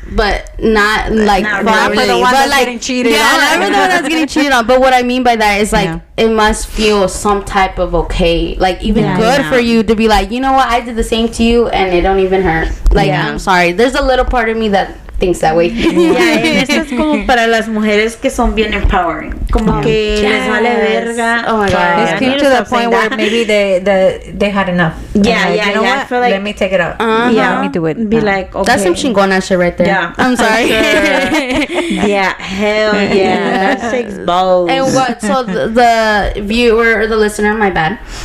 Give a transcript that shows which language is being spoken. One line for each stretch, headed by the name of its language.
English: but not like not for the one that's getting cheated on. Not for the one that's getting cheated on. But what I mean by that is like it must feel some type of okay, like even good for you to be like, you know what, I did the same to you and it don't even hurt. Like I'm sorry. There's a little part of me that thinks that way.
Spanish: Esto es como para las mujeres que son bien empowering, como que les vale verga.
English: Oh my god, it came to the point where maybe they had enough. You know what? I feel like, let me take it out. Let me do it. Be like, okay, that's some chingona shit right there. Yeah, I'm sorry. Hell yeah, that takes balls. And what? So the viewer or the listener, my bad.